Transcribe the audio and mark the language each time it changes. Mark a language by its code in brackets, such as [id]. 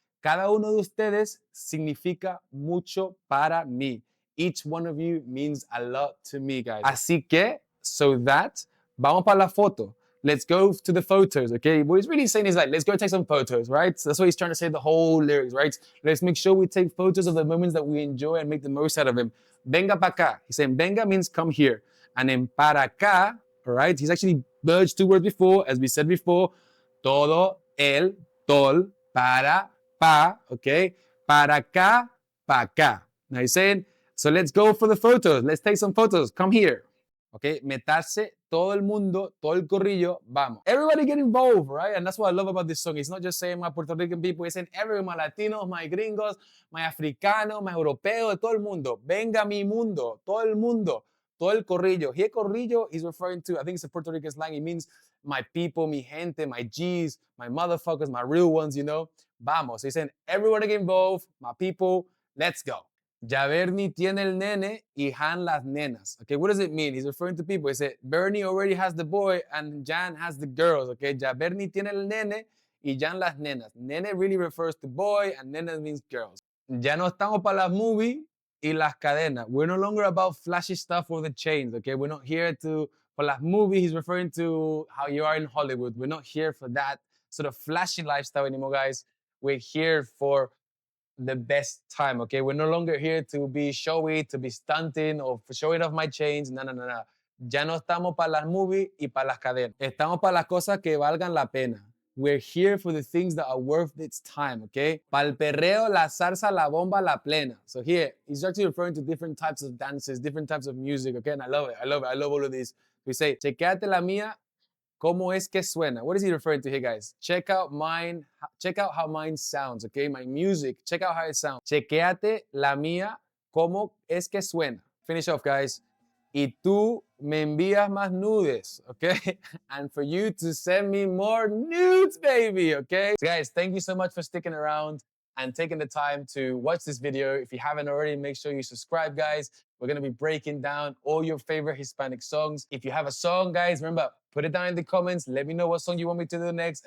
[es] Cada uno de ustedes significa mucho para mí. [en] Each one of you means a lot to me, guys. [es] Así que, [en] so that, [es] vamos para la foto. [en] Let's go to the photos, okay? What he's really saying is like, let's go take some photos, right? So that's what he's trying to say, the whole lyrics, right? Let's make sure we take photos of the moments that we enjoy and make the most out of them. [es] Venga pa' acá. [en] He's saying venga means come here. And then [es] para acá, [en] all right? He's actually merged two words before, as we said before. [es] Todo, el, tol, para, pa, [en] okay? [es] Para acá, pa' acá. [en] Now he's saying, so let's go for the photos. Let's take some photos. Come here. [es] Okay, meterse todo el mundo, todo el corrillo, vamos. [en] Everybody get involved, right? And that's what I love about this song. It's not just saying my Puerto Rican people, it's saying everyone, my Latinos, my gringos, my africanos, my europeos, [es] todo el mundo. Venga mi mundo, todo el mundo, todo el corrillo. [en] Here corrillo is referring to, I think it's a Puerto Rican slang. It means my people, [es] mi gente, [en] my G's, my motherfuckers, my real ones, you know. [es] Vamos. [en] So he's saying everyone get involved, my people, let's go. [es] Ya Bernie tiene el nene y Han las nenas. [en] Okay, what does it mean? He's referring to people. He said, Bernie already has the boy and Jan has the girls. Okay, [es] ya Bernie tiene el nene y ya en las nenas. [en] Nene really refers to boy and nenas means girls. [es] Ya no estamos para las movies y las cadenas. [en] We're no longer about flashy stuff or the chains, okay? We're not here to, for [es] las movies, [en] he's referring to how you are in Hollywood. We're not here for that sort of flashy lifestyle anymore, guys. We're here for the best time, okay? We're no longer here to be showy, to be stunting, or for showing off my chains. No, no, no, no. [es] Ya no estamos para las movies y para las cadenas. Estamos para las cosas que valgan la pena. [en] We're here for the things that are worth its time, okay? [es] Para el perreo, la salsa, la bomba, la plena. [en] So here, he's actually referring to different types of dances, different types of music, okay? And I love it, I love it, I love all of these. [es] We say, chequeate la mía, ¿cómo es que suena? [en] What is he referring to here, guys? Check out mine. Check out how mine sounds, okay? My music. Check out how it sounds. [es] Chequéate la mía, ¿cómo es que suena? [en] Finish off, guys. [es] Y tú me envías más nudes, okay? [en] And for you to send me more nudes, baby, okay? So guys, thank you so much for sticking around and taking the time to watch this video. If you haven't already, make sure you subscribe, guys. We're gonna be breaking down all your favorite Hispanic songs. If you have a song, guys, remember, put it down in the comments. Let me know what song you want me to do next.